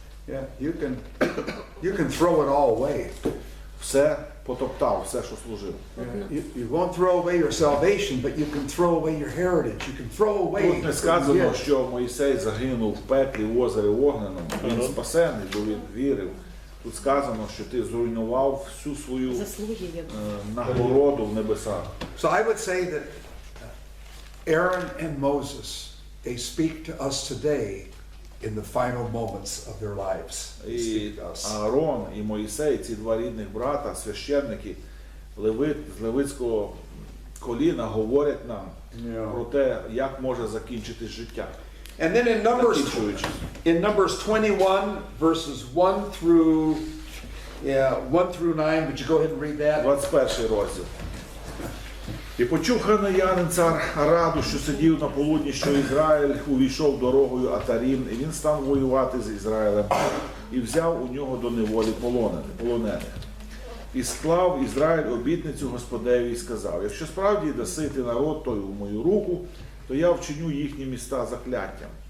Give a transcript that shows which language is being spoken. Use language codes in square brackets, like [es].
[en] yeah, you can throw it all away. [uk] Все потоптав, все, що служив. [en] You won't throw away your salvation, but you can throw away your heritage. You can throw away. [uk] Тут не сказано, що Мойсей загинув в пеклі в озері Огненому. Він спасений, бо він вірив. Тут сказано, що ти зруйнував всю свою нагороду в небесах. [en] So I would say that Aaron and Moses, they speak to us today in the final moments of their lives. They [uk] І [en] speak to us. [uk] Аарон і Мойсей, ці два рідних брата, священники, з левицького коліна говорять нам про те, як може закінчитись життя. [en] And then in Numbers 21, verses 1 through 9, would you go ahead and read that? [uk] 21 розділ. І почув хананянин цар Араду, що сидів на полудні, що Ізраїль увійшов дорогою Атарім, і він став воювати з Ізраїлем, і взяв у нього до неволі полонених. І склав Ізраїль обітницю Господеві і сказав: якщо справді даси ти народ той у мою руку, то я вчиню їхні міста закляттям.